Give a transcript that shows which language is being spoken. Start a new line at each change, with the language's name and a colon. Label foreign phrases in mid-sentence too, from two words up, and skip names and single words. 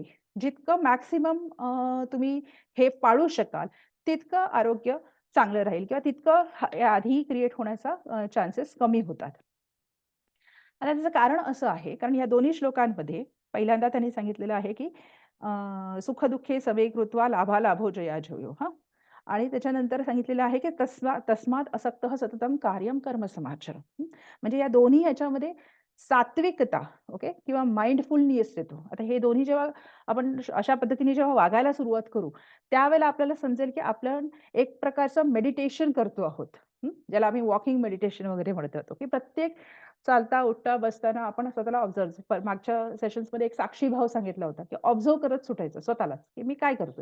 Marathi: जितकं मॅक्सिमम तुम्ही हे पाळू शकाल, तितकं आरोग्य चांगलं राहील किंवा तितकं आधी क्रिएट होण्याचा चान्सेस कमी होतात. आता त्याचं कारण असं आहे, कारण या दोन्ही श्लोकांमध्ये पहिल्यांदा त्यांनी सांगितलेलं आहे, की
Sanskrit: सुख-दुःखे समे कृत्वा लाभालाभो जयाजयो
Marathi: हां. आणि त्याच्यानंतर सांगितलेलं आहे, की
Sanskrit: तस्मात् असक्तः सततं कार्यं कर्म समाचर.
Marathi: म्हणजे या दोन्ही ह्याच्यामध्ये सात्विकता, ओके, किंवा माइंडफुलनेस येतो. आता हे दोन्ही जेव्हा आपण अशा पद्धतीने जेव्हा वागायला सुरुवात करू, त्यावेळेला आपल्याला समजेल, की आपण एक प्रकारचं मेडिटेशन करतो आहोत. ज्याला आम्ही
English: walking meditation
Marathi: वगैरे म्हणतो, की प्रत्येक चालता, उठता, बसताना आपण स्वतःला मागच्या सेशन्समध्ये एक साक्षी भाव सांगितला होता, की ऑब्झर्व्ह करत सुटायचं स्वतःलाच, की मी काय करतोय?